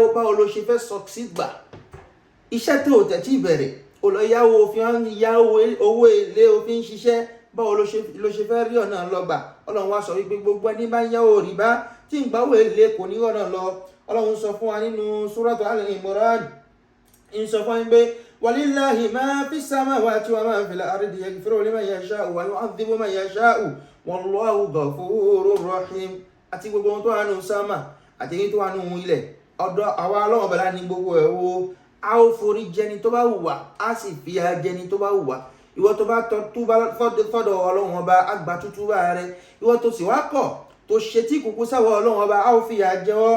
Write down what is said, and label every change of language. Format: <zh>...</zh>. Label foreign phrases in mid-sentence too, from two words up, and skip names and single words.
<yo>Báwo ló ṣe fẹ́ succeed gbà iṣẹ́ tó tẹ̀ tí bẹ̀rẹ̀? Ó lọ yáwó, òfin yá owó èlé, òfin ṣiṣẹ́. Báwo ló ṣe fẹ́ rí ọ̀nà lọ gbà? Ọlọ́run wá sọ wípé gbogbo ẹni bá ń yáwó rìbá tí ń gbáwó èlé kò ní ọ̀nà lọ. Ọlọ́run sọ fún wa nínú Suratu Al-Imran, ń sọ fún wa pé</yo> <ar>ولله ما في السماوات وما في الأرض يغفر لمن يشاء ويعذب من يشاء والله غفور رحيم.</ar> <yo>Àti gbogbo ohun tó wà nínú sámà àti èyí tó wà nínú ilẹ̀, ọ̀dọ̀ àwa Ọlọ́run bala ní gbogbo ẹ̀ wo. A ó forí jẹni tó bá wù wá, a sì fi jẹni tó bá wù wá. Ìwọ tó bá túbá fọ́dọ̀ Ọlọ́run ọba, àgbà tútúbà rẹ. Ìwọ tó sì wá kọ̀ tó ṣe tí kúkú sáwọ́ Ọlọ́run ọba, a ó fìyà jẹ ọ́.</yo>